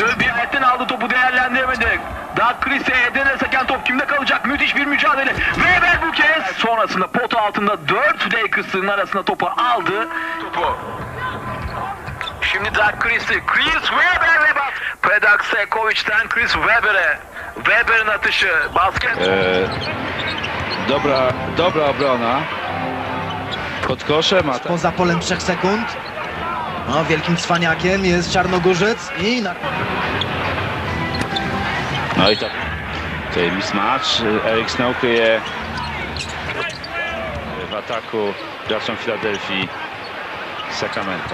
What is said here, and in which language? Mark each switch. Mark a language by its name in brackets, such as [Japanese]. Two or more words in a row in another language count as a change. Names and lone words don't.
[Turkish] Bir ayetten aldı topu, değerlendiremedi. Doug Christie'ye Eden'e seken top kimde kalacak? Müthiş bir mücadele. Webber bu kez. Sonrasında pot altında 4 Lakers'ın arasında topu aldı. Şimdi Doug Christie. Chris Webber ve bas. Predrag Stojakovic'ten Chris Webber'e. Webber'in atışı. Basket. [Polish] Dobra obrona. Pod koszem. Poza polem 3 sekund. No, wielkim cwaniakiem jest Czarnogórzec i... No i tak. Tutaj mismatch. Eric Snow kryje w ataku graczom Filadelfii Sacramento.